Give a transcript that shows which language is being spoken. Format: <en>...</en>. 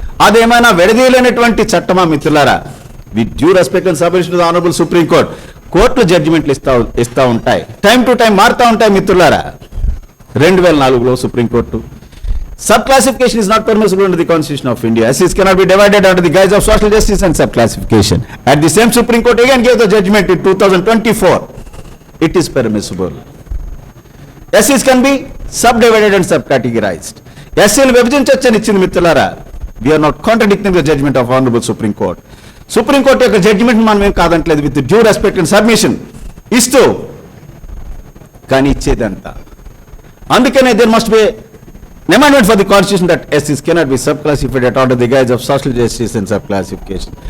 <te>అదేమైనా విడదీయలేనటువంటి చట్టమా మిత్రులారా?</te> <en>with due respect and submission to the honourable supreme court,</en> <te>court జడ్జిమెంట్లు ఇస్తా ఉంటాయి, టైం టు టైం మారుతూ ఉంటాయి మిత్రులారా. 2004లో supreme court</te> <en>sub-classification is not permissible under the Constitution of India. SCs cannot be divided under the guise of social justice and sub-classification. At the same Supreme Court again gave the judgment in 2024. It is permissible. SCs can be subdivided and sub-categorized.</en> <te>SCలు విభజించొచ్చని ఇచ్చింది మిత్రులారా.</te> <en>We are not contradicting the judgment of Honorable Supreme Court.</en> <te>Supreme court యొక్క judgement మనం ఏం కాదంటలేదు,</te> <en>with due respect and submission</en> <te>ఇస్తూ, కానీ ఇచ్చేదంతా. అందుకనే</te> <en>There must be amendment for the constitution that SCs cannot be subclassified at all to the guise of social justice and subclassification.</en>